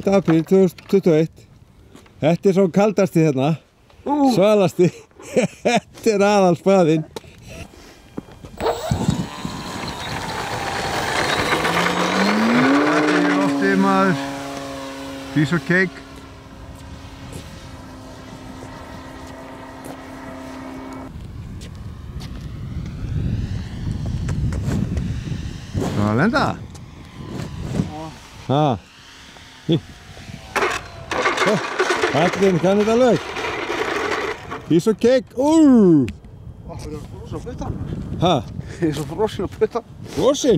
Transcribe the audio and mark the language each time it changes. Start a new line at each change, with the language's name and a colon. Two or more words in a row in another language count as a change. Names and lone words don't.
Icelandic: apríl 2021. Þetta er svo kaldasti hérna, svalasti. Þetta er aðalspaðinn. Þetta er í lofti maður,
English: piece of cake.
Icelandic: Að lenda? Já. Kallinn kann þetta lög.
English: Piece of cake.
Icelandic: Það er frosin á puttan. Hæ? Það er svo frosin á puttan. Frosin?